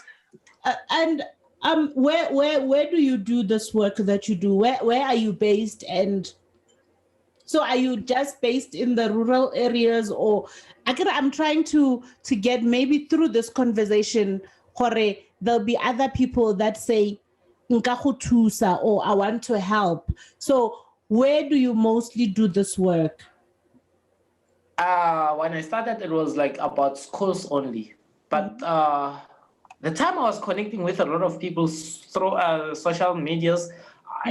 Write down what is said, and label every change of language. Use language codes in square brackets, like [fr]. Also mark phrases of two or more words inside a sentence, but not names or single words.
[en] And where do you do this work that you do? Where are you based? And so are you just based in the rural areas, or I'm trying to get maybe through this conversation, Kore, there'll be other people that say [tn] "Nka go thusa," [en] or I want to help. So where do you mostly do this work? When I started, it was like about schools only. But Mm. the time I was connecting with a lot of people through social medias, I